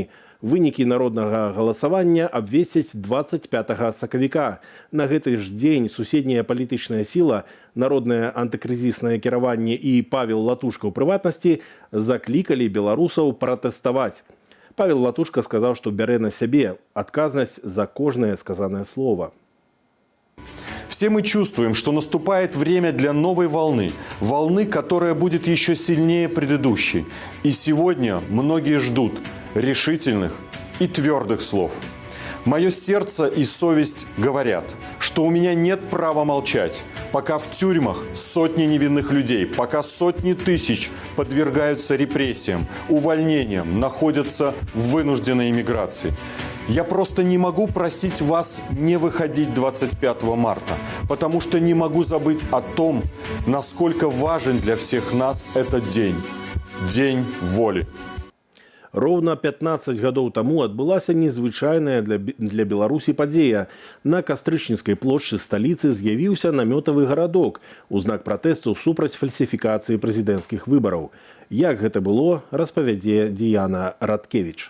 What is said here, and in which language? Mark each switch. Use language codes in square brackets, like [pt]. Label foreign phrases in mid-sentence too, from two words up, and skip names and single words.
[be] Вынікі народнага галасавання абвесцяць 25 сакавіка. На гэты ж дзень суседняя палітычная сіла, народнае антыкрызіснае кіраванне і Павел Латушка ў прыватнасці заклікалі беларусаў пратэставаць. Павел Латушка сказаў, што бярэ на сябе адказнасць за кожнае сказанае слово. [ru] Все мы чувствуем, что наступает время для новой волны. Волны, которая будет еще сильнее предыдущей. И сегодня многие ждут решительных и твердых слов. Мое сердце и совесть говорят, что у меня нет права молчать, пока в тюрьмах сотни невинных людей, пока сотни тысяч подвергаются репрессиям, увольнениям, находятся в вынужденной эмиграции. Я просто не могу просить вас не выходить 25 марта, потому что не могу забыть о том, насколько важен для всех нас этот день. День воли. [be] Роўна 15 гадоў таму адбылася незвычайная для Беларусі падзея. На Кастрычніцкай плошчы сталіцы з'явіўся намётавы гарадок у знак пратэсту супраць фальсіфікацыі прэзідэнцкіх выбараў. Як гэта было, распавядзе Діяна Радкевіч.